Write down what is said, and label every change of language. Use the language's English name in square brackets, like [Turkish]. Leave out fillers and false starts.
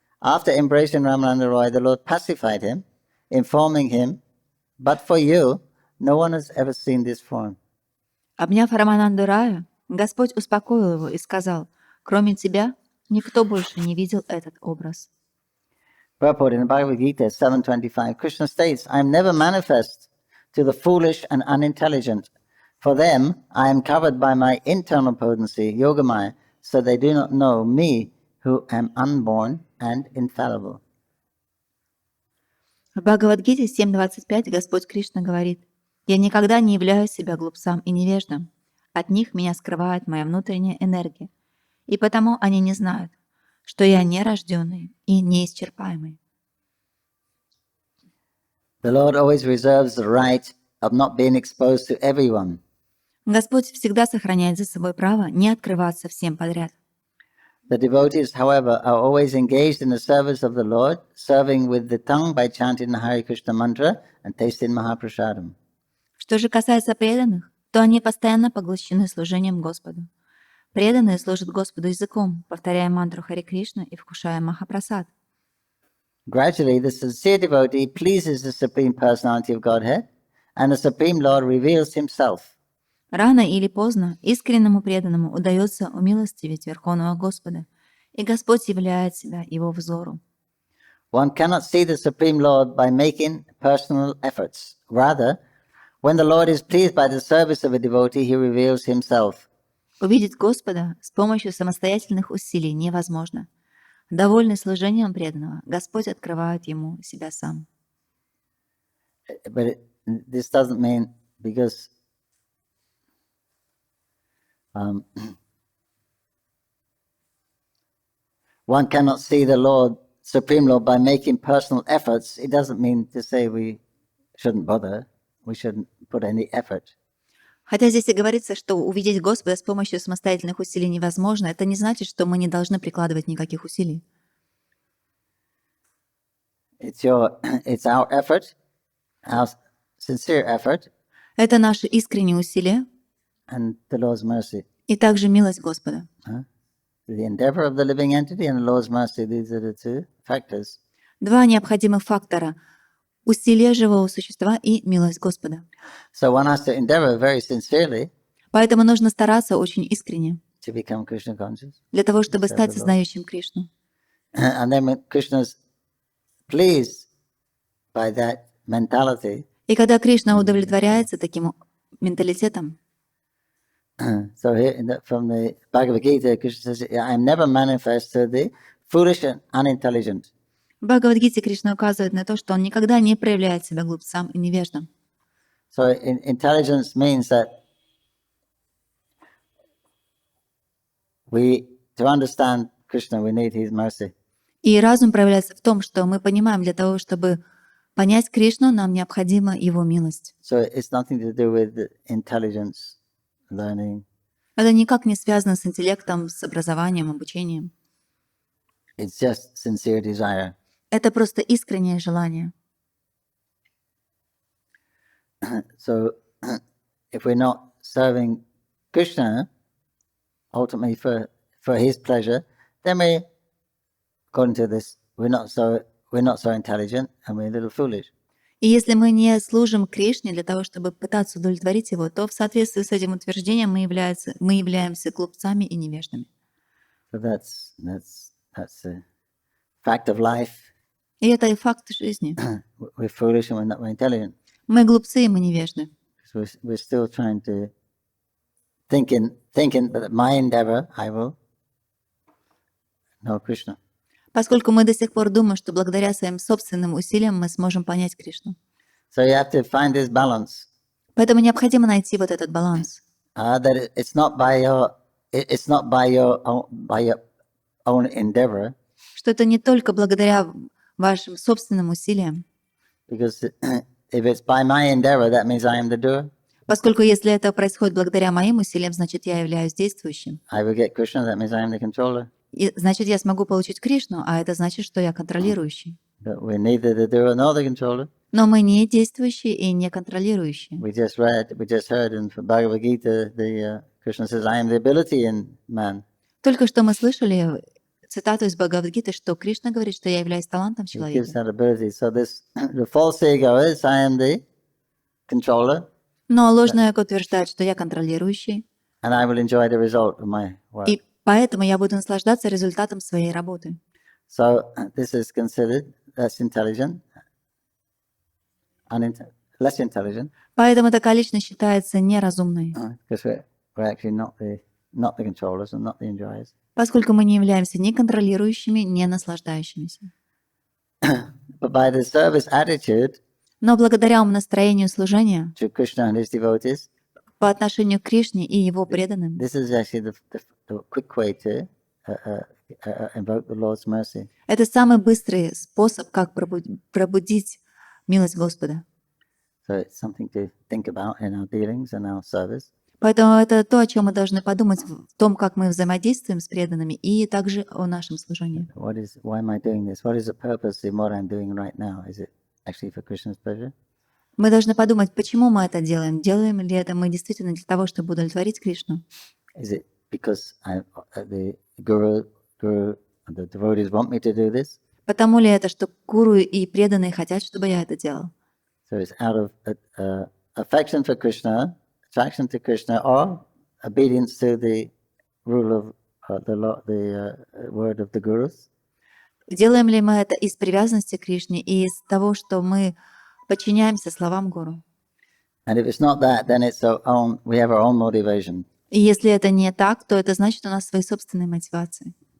[English] After embracing Ramananda Roy, the Lord pacified him, informing him, "But for you, no one has ever seen this form." [Russian] Обняв Рамананду Рая, Господь успокоил его и сказал: «Кроме тебя, никто больше не видел этот образ». [English] Purport in the Bhagavad Gita 7.25, Krishna states, "I am never manifest to the foolish and unintelligent. For them, I am covered by my internal potency, Yogamaya, so they do not know me, who am unborn and infallible." [Russian] В Бхагавад-гите 7.25 Господь Кришна говорит: «Я никогда не являю себя глупцам и невеждам. От них меня скрывает моя внутренняя энергия, и потому они не знают, что я нерожденный и неисчерпаемый». [English] The Lord always reserves the right of not being exposed to everyone. [Russian] Господь всегда сохраняет за собой право не открываться всем подряд. [English] The devotees, however, are always engaged in the service of the Lord, serving with the tongue by chanting the Hare Krishna mantra and tasting Mahaprasadam. [Russian] Что же касается преданных, то они постоянно поглощены служением Господу. Преданные служат Господу языком, повторяя мантру Харе Кришна и вкушая Махапрасад. [English] Gradually, the sincere devotee pleases the Supreme Personality of Godhead, and the Supreme Lord reveals Himself. [Russian] Рано или поздно искреннему преданному удается умилостивить Верховного Господа, и Господь являет себя его взору. [English] One cannot see the Supreme Lord by making personal efforts. Rather, when the Lord is pleased by the service of a devotee, He reveals Himself. [Russian] Увидеть Господа с помощью самостоятельных усилий невозможно. Довольный служением преданного, Господь открывает ему себя сам. [English] But this doesn't mean because one cannot see the Lord's Supreme Lord by making personal efforts, it doesn't mean to say we shouldn't bother, we shouldn't put any effort. [Russian] Хотя здесь и говорится, что увидеть Господа с помощью самостоятельных усилий невозможно, это не значит, что мы не должны прикладывать никаких усилий. [English] It's our effort, our sincere effort, [Russian] Это наши искренние усилия [English] and the Lord's mercy. [Russian] и также милость Господа. [English] The endeavor of the living entity and the Lord's mercy, these are the two factors. [Russian] Два необходимых фактора – усилие живого существа и милость Господа. [English] So one has to endeavor very sincerely [Russian] Поэтому нужно стараться очень искренне [English] to become Krishna conscious. [Russian] для того, чтобы стать сознающим Кришну. [English] And then when Krishna's pleased by that mentality, [Russian] И когда Кришна удовлетворяется таким менталитетом, [English] so here from the Bhagavad Gita, Krishna says, I am never manifest to the foolish and unintelligent. [Russian] в Бхагавад-гите Кришна указывает на то, что он никогда не проявляет себя глупцам и невеждам. [English] So intelligence means that to understand Krishna, we need his mercy. [Russian] И разум проявляется в том, что мы понимаем, для того, чтобы понять Кришну, нам необходима его милость. [English] So it's nothing to do with the intelligence, learning. [Russian] Это никак не связано с интеллектом, с образованием, обучением. [English] It's just sincere desire. [Russian] Это просто искреннее желание. [English] So if we're not serving Krishna ultimately for his pleasure, then we, according to this, we're not so intelligent and we're a little foolish. [Russian] И если мы не служим Кришне для того, чтобы пытаться удовлетворить его, то в соответствии с этим утверждением мы являемся глупцами и невеждами. [English] So that's a fact of life. [Russian] И это и факт жизни. [English] We're foolish and we're not very intelligent. [Russian] Мы глупцы и мы невежды. [English] So we're still trying to thinking that my endeavor, I will know Krishna. [Russian] Поскольку мы до сих пор думаем, что благодаря своим собственным усилиям мы сможем понять Кришну. [English] So you have to find this balance. [Russian] Поэтому необходимо найти вот этот баланс. [English] That it's not by your own endeavor. [Russian] Что это не только благодаря вашим собственным усилиям. [English] Because if it's by my endeavor, that means I am the doer. [Russian] Поскольку если это происходит благодаря моим усилиям, значит, я являюсь действующим. [English] I will get Krishna, that means I am the controller. [Russian] И значит, я смогу получить Кришну, а это значит, что я контролирующий. [English] But we're neither the doer nor the controller. [Russian] Но мы не действующие и не контролирующие. [English] We just heard in Bhagavad Gita, Krishna says, I am the ability in man. [Russian] Только что мы слышали цитату из Бхагавад-гиты, что Кришна говорит, что я являюсь талантом [English] He gives [Russian] человека. [English] that ability. So the false ego is, I am the controller, [Russian] Но ложное эго утверждает, что я контролирующий, [English] and I will enjoy the result of my work. [Russian] и поэтому я буду наслаждаться результатом своей работы. [English] So this is considered less intelligent, less intelligent, [Russian] Поэтому такая личность считается неразумной, [English] because we're actually not the controllers and not the enjoyers. [Russian] поскольку мы не являемся ни контролирующими, ни наслаждающимися. [English] But by the service attitude [Russian] Но благодаря умонастроению служения [English] to Krishna and his devotees, [Russian] по отношению к Кришне и его преданным, [English] this is actually the quick way to invoke the Lord's mercy. [Russian] это самый быстрый способ, как пробудить милость Господа. [English] So it's something to think about in our dealings and our service. [Russian] Поэтому это то, о чем мы должны подумать в том, как мы взаимодействуем с преданными, и также о нашем служении. [English] Why am I doing this? What is the purpose in what I'm doing right now? Is it actually for Krishna's pleasure? [Russian] Мы должны подумать, почему мы это делаем. Делаем ли это мы действительно для того, чтобы удовлетворить Кришну? [English] Is it because the guru, the devotees want me to do this? [Russian] Потому ли это, что гуру и преданные хотят, чтобы я это делал? [English] So it's out of affection for Krishna, attraction to Krishna, or obedience to the rule of the word of the gurus. [Russian] Делаем ли мы это из привязанности к Кришне и из того, что мы подчиняемся словам гуру? [English] And if it's not that, then we have our own motivation. [Russian] И если это не так, то это значит, у нас свои собственные мотивации.